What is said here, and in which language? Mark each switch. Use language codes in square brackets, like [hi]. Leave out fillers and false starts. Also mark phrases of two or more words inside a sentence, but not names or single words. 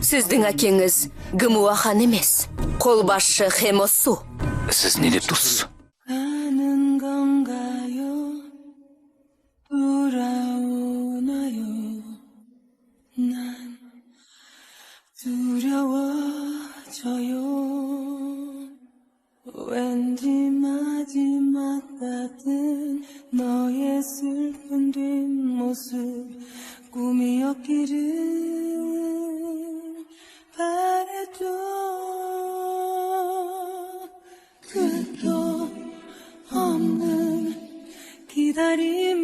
[kk] Сіздің әкеңіз Гымуахан емес, қолбасшы Хемосу. Сіз неде туссыз? [ko] 가는 건가요? 돌아오나요? 난 두려워져요. 왠지 마지막 같은 너의 슬픈 뒷모습 꿈이었기를 바래도 끝도 없는 기다림